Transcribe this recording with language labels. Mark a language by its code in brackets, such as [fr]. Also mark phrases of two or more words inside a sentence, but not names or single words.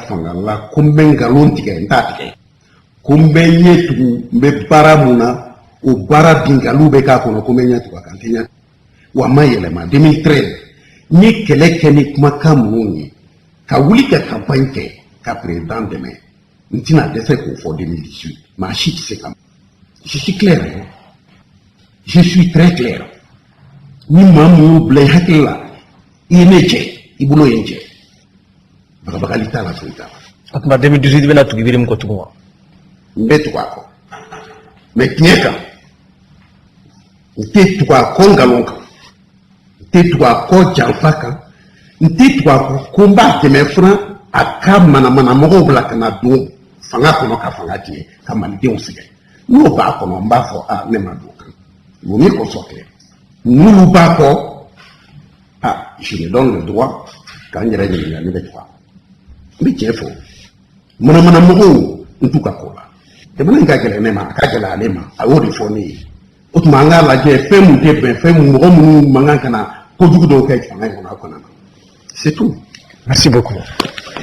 [bm] fanga la ko n bɛ nkalon tigɛ n t'a tigɛ ko n bɛ ɲɛ tugu n bɛ baara mun na o baara binkaliw bɛ k'a kɔnɔ ko n bɛ ɲɛ tugu a kan n tɛ ɲɛ wa a ma yɛlɛma 2013 n ye kɛlɛ kɛ ni kumakan minnu ye ka wuli ka campagne kɛ ka président dɛmɛ n tɛna dɛsɛ k'o fɔ 2018 maa si tɛ se ka [fr] je suis clair je suis très clair [bm] ni maa min y'o bila i hakili la i ye ne jɛ i bolo ye n jɛ bagabagali t'a la foyi t'a la. O tuma 2018 bɛna tugu Ibrim kɔ tugun wa? N bɛ tugu a kɔ mais tiɲɛ kan n tɛ tugu a kɔ nkalon kan n tɛ tugu a kɔ janfa kan n tɛ tugu a kɔ ko n b'a dɛmɛ fana a ka manamanamɔgɔw bila ka na don fanga kɔnɔ ka fanga tiɲɛ ka malidenw sɛgɛn n'o b'a kɔnɔ n b'a fɔ ne ma don o kan [fr] vaut mieux qu'on soit clair [bm] n'olu b'a kɔ [fr] je me donne le droit [bm] k'an yɛrɛ ɲininka ne bɛ tugu a kɔ n bɛ tiɲɛ fɔ manamanamɔgɔw n t'u ka ko la jamana in ka gɛlɛn ne ma a ka gɛlɛn ale ma a y'o de fɔ ne ye o tuma an k'a lajɛ fɛn mun tɛ bɛn fɛn mun mɔgɔ minnu man kan ka na kojugu dɔw kɛ fanga in kɔnɔ aw kana na [fr] c'est tout. Merci beaucoup.